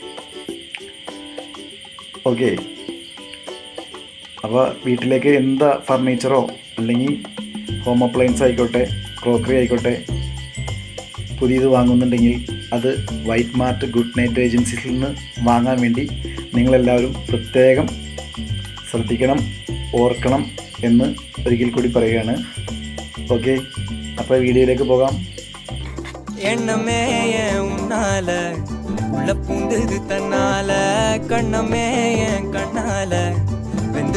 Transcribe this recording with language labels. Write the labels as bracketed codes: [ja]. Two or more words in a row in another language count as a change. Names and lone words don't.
[ml] ഓക്കെ, അപ്പോൾ വീട്ടിലേക്ക് എന്താ ഫർണിച്ചറോ അല്ലെങ്കിൽ [en] home appliance [ml] ആയിക്കോട്ടെ, ക്രോക്കറി ആയിക്കോട്ടെ, പുതിയത് വാങ്ങുന്നുണ്ടെങ്കിൽ അത് വൈറ്റ് മാർട്ട് ഗുഡ് നൈറ്റ് ഏജൻസീസിൽ നിന്ന് വാങ്ങാൻ വേണ്ടി നിങ്ങളെല്ലാവരും പ്രത്യേകം ശ്രദ്ധിക്കണം, ഓർക്കണം എന്ന് ഒരിക്കൽ കൂടി പറയുകയാണ്. ഓക്കെ, അപ്പോൾ വീഡിയോയിലേക്ക് പോകാം. [ta] எண்ணமே என் உன்னால உள்ள பூந்தது தன்னால கண்ணமே என் கண்ணால வெந்து